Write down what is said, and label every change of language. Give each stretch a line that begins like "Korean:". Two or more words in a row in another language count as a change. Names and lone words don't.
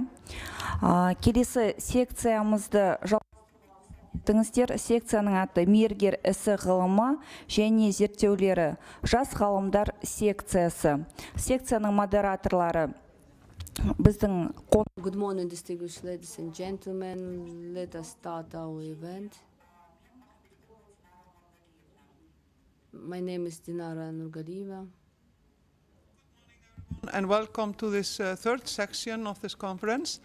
Kazakh: Келесі секциямызды жалғастырыңыздар. Секцияның аты мейіргер ісі ғылымы және зерттеулері жас ғалымдар секциясы. Секцияның модераторлары біздің
English: Good morning, distinguished ladies and gentlemen. Let us start our event. My name is Dinara Nurgalieva. And welcome to this third section of this conference.